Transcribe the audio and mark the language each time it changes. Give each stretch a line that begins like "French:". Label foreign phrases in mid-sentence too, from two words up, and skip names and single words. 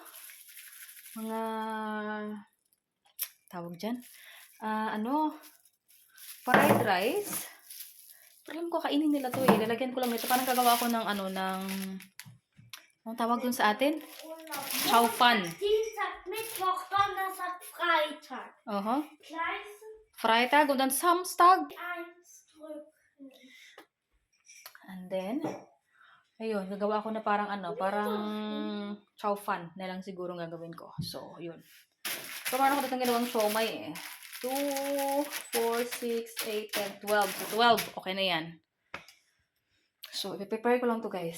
Filipino: Mga tawag dyan. Fried rice. Pero alam ko, kainin nila to eh. Lalagyan ko lang ito. Parang gagawa ko ng ang tawag dun sa atin? Chow fan.
German: Dienstag, Mittwoch, Donnerstag, Freitag. Gleich Freitag und dann Samstag. 1 drücken.
English: And then,
Filipino: ayun, gagawa ko na parang chow fan na lang siguro gagawin ko. So, yun. So, parang ako datang ginawang siomay eh. 2, 4, 6, 8, 10, 12. So, 12. Okay na yan. So, i-prepare ko lang to guys.